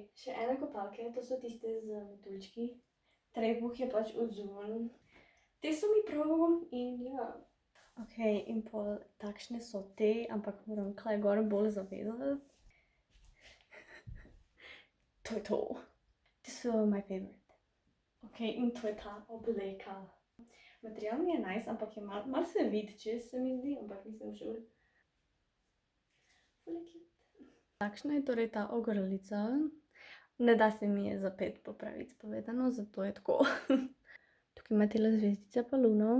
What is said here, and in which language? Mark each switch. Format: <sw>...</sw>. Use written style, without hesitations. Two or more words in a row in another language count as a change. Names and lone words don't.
<sl>Še ene kopalke, to so tiste z metuljčki. Trebuh je pač odzun. Te so mi prav in ja. Ok, in pol takšne so te, ampak moram klej gor bolj zavedati. To je to. Te so</sl> <en>my favorite.</en> <sl>Ok, in to je ta obleka. Material mi je nice, ampak je malo se vidi čez, se mi zdi, ampak nisem sure. Ful je cute. Takšna je torej ta ogrlica. Ne da se mi je zapet po pravici povedano, zato je tako. Tukaj ima tele zvezdice pa luno.</sl>